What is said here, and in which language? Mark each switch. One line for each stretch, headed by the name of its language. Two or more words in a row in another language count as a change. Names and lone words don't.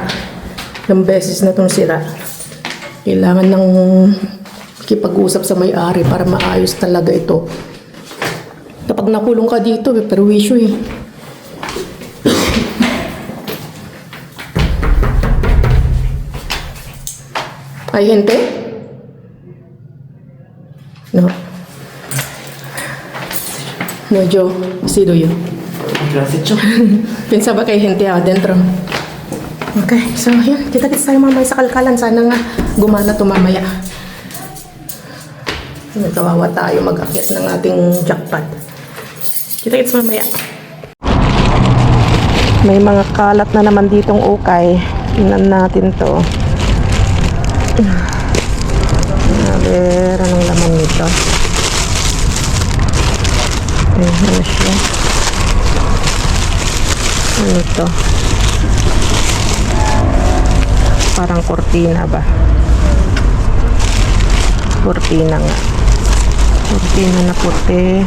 Filipino: Ilang beses na itong sira. Kailangan ng kipag-usap sa may-ari para maayos talaga ito. Kapag nakulong ka dito, perwisyo eh. Ay,
Spanish: gente? No. No, yo. Sido yo. Gracias, Cho. Pensaba que hay gente adentro.
Filipino: Okay, so yun. Kita-kits tayo mamaya sa kalkalan. Sana nga gumana ito mamaya. Nagkawawa tayo mag-akit ng ating jackpot. Kita-kits mamaya. May mga kalat na naman ditong ukay. Tingnan natin to.
Spanish: A ver,
Filipino: anong laman nito? Ano siya? Ano to? Parang kortina ba? Kortina nga. Kortina na puti.